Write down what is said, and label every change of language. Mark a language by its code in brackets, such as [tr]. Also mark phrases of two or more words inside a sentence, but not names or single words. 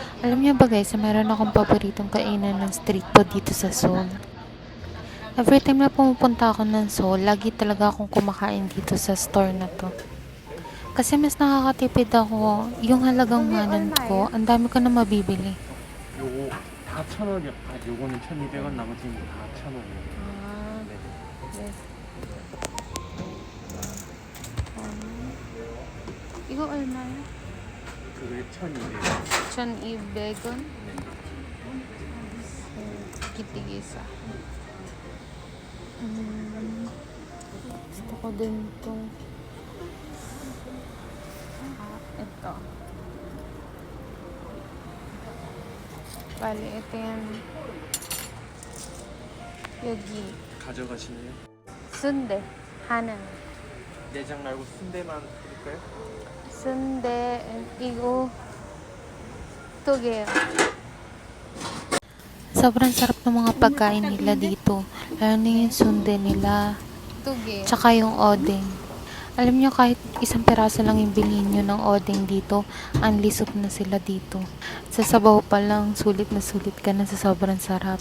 [tl] Alam niyo ba guys, meron akong paboritong kainan ng [en] street food [tl] dito sa Seoul. [en] Every time [tl] na pumupunta ako ng Seoul, lagi talaga akong kumakain dito sa store na to. Kasi mas nakakatipid ako, yung halagang manan ko, ang dami ko na mabibili. [ko] 요거 다 1,000원이요. 아, 요거는 1,200원, 나머지는 다 1,000원이요. 네. 이거 얼마야? 그게 1,200원. 1,200원? 네. [tl] Kitigisa. Gusto ko din to. Ito. Bali, ito yan. [ko] 여기 가져가시네요. 순대 하나. 내장 말고 순대만 드릴까요? 순대 이거 두 개요. [tl] Sobrang sarap ng mga pagkain nila dito. Lalo na yung sundae nila. Tsaka yung odeng. Alam nyo, kahit isang peraso lang yung bilhin nyo ng odeng dito, ang lisop na sila dito. Sa sabaw pa lang, sulit na sulit ka na sa sobrang sarap.